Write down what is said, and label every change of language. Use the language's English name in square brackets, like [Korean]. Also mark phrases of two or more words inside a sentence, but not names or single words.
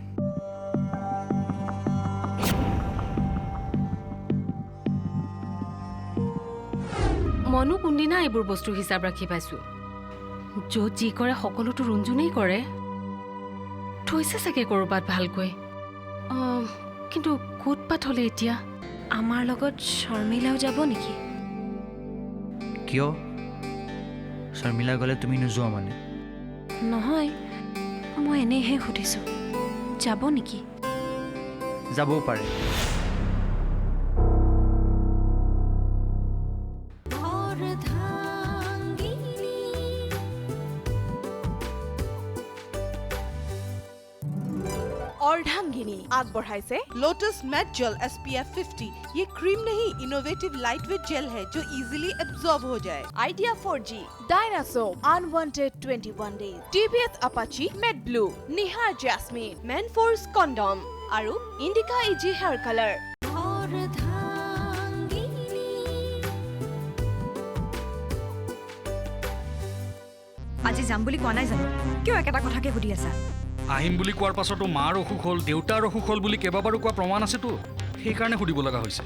[Assamese] মনো কোনদিনা এইবোৰ বস্তুৰ হিচাপ ৰাখি পাইছোঁ য'ত যি কৰে সকলোতো ৰুণজুনেই কৰে থৈছে চাগে ক'ৰবাত ভালকৈ কিন্তু ক'ত পাত হ'লে এতিয়া আমাৰ লগত শৰ্মিলাও যাব নেকি কিয় শৰ্মিলা গ'লে তুমি নোযোৱা মানে নহয় মই এনেইহে সুধিছোঁ যাব নেকি যাবও পাৰে অৰ্ধাংগিনী আগবঢ়াইছে लोटस मैट जेल SPF 50। [Hindi] ये क्रीम नहीं [English] innovative light weight gel [Hindi] है जो [English] easily absorb [Hindi] हो जाए। [Assamese] आइडिया 4G डायनासोर अनवांटेड 21 डेज TVS अपाची मैट ब्लू निहार जैस्मिन मैन फोर्स कॉन्डम आरु इंडिका इजी हेयर कलर আজি যাম বুলি কোৱা নাই জানো কিয় একেটা কথাকে সুধি আছা আহিম বুলি কোৱাৰ পাছতো মাৰ অসুখ হ'ল দেউতাৰ অসুখ হ'ল বুলি কেইবাবাৰো কোৱা প্ৰমাণ আছেতো সেইকাৰণে সুধিব লগা হৈছে